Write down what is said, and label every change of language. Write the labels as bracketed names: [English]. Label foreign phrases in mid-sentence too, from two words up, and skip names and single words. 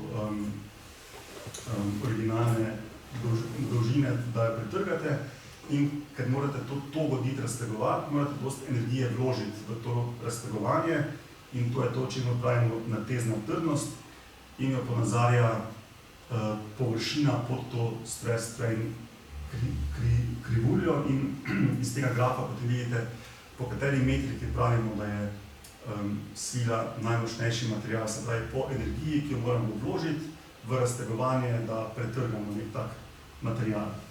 [Slovenian] originalne dolžine, da jo pretrgate, in ker morate to voditi raztegovati, morate dosti energije vložiti v to raztegovanje, in to je to, čemu pravimo natezna trdnost, in jo ponazarja površina pod to stress-strain krivuljo, in iz tega grafa potem vidite, po kateri metriki pravimo, da je svila najmočnejši material, se pravi po energiji, ki jo moramo vložiti v raztegovanje, da pretrgamo nek tak material.